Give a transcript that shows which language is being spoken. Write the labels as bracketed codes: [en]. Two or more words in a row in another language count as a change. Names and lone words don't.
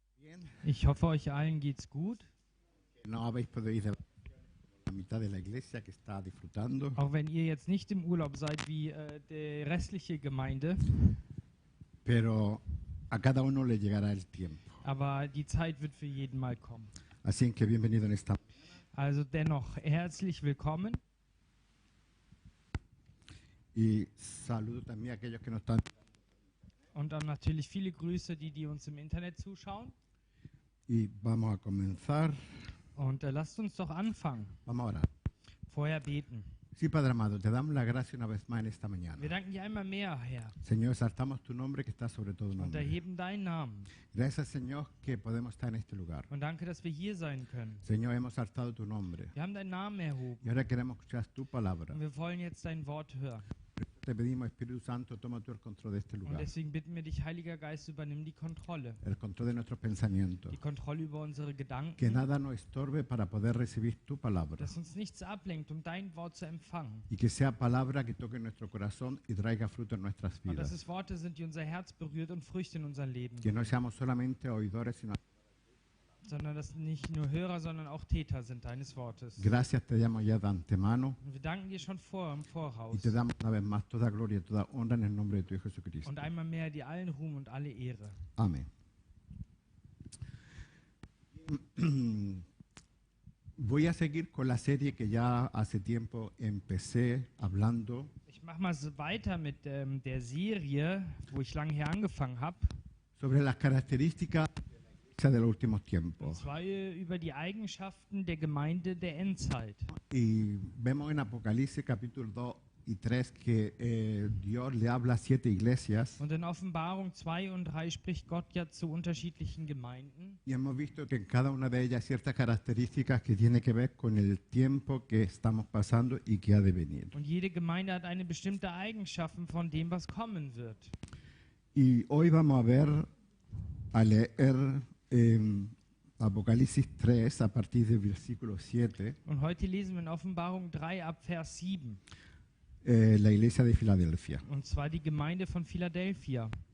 [es] bien. [de] Ich hoffe, euch allen geht's gut, [es] No habéis podido ir de la mitad de la iglesia que está disfrutando, [de] auch wenn ihr jetzt nicht im Urlaub seid wie die restliche Gemeinde, [es] pero a cada uno le llegará el tiempo. [de] aber die Zeit wird für jeden mal kommen. [es] Así que bienvenido en esta. [de] Also dennoch herzlich willkommen [es] Y saludo también a aquellos que nos están. [de] und dann natürlich viele Grüße, die uns im Internet zuschauen. [es] Y vamos a comenzar. [de] Und lasst uns doch anfangen. [es] Vamos a orar. [de] Vorher beten. [es] Sí, Padre amado, te damos la gracia una vez más en esta mañana. [de] Wir danken dir einmal mehr, Herr, [es] Señor, exaltamos tu nombre que está sobre todo [de] und [es] nombre. [de] erheben deinen Namen. [es] Gracias, Señor, que podemos estar en este lugar. [de] Und danke, dass wir hier sein können. [es] Señor, hemos exaltado tu nombre. [de] Wir haben deinen Namen erhoben. [es] Y ahora queremos escuchar tu palabra. [de] Und wir wollen jetzt dein Wort hören. [es] Te pedimos, Espíritu Santo, toma tú el control de este [de] Und [es] lugar. [de] deswegen bitten wir dich, Heiliger Geist, übernimm die Kontrolle. [es] El control de nuestros pensamientos. [de] Die Kontrolle über unsere [es] Que [de] Gedanken, [es] nada nos estorbe para poder recibir tu palabra. [de] dass uns nichts ablenkt, um dein Wort zu empfangen. [es] Y que sea palabra que toque nuestro corazón y traiga fruto en nuestras [de] Und dass [es] vidas. [de] es Worte sind, die unser Herz berührt und Früchte in unser Leben [es] Que [de] bringen. [es] no seamos solamente oidores, sino. [de] Sondern dass nicht nur Hörer, sondern auch Täter sind deines Wortes. [es] Gracias te damos ya de antemano [de] Und wir danken dir schon im [es] y [de] Voraus. [es] te damos una vez más toda gloria y toda honra en el nombre de tu Hijo Jesucristo. [de] Und einmal mehr dir allen Ruhm und alle Ehre. [es] Amén. Voy a seguir con la serie que ya hace tiempo empecé hablando [de] Ich mache mal so weiter mit der Serie, wo ich lange her angefangen habe. [es] sobre las características de los últimos [de] Und [es] tiempos. [de] zwar über die Eigenschaften der Gemeinde der Endzeit. [es] Y vemos en Apocalipsis capítulo 2 y 3 que Dios le habla a 7 iglesias [de] Und in Offenbarung 2 und 3 spricht Gott ja zu unterschiedlichen Gemeinden. [es] y hemos visto que en cada una de ellas ciertas características que tienen que ver con el tiempo que estamos pasando y que ha de venir. [de] Und jede Gemeinde hat eine bestimmte Eigenschaften von dem, was kommen wird. [es] Y hoy vamos a ver, a leer Apocalipsis 3 a partir del versículo 7, [de] Und heute lesen wir in Offenbarung 3 ab Vers 7. [es] la iglesia de Filadelfia. [de] Und zwar die Gemeinde von Philadelphia.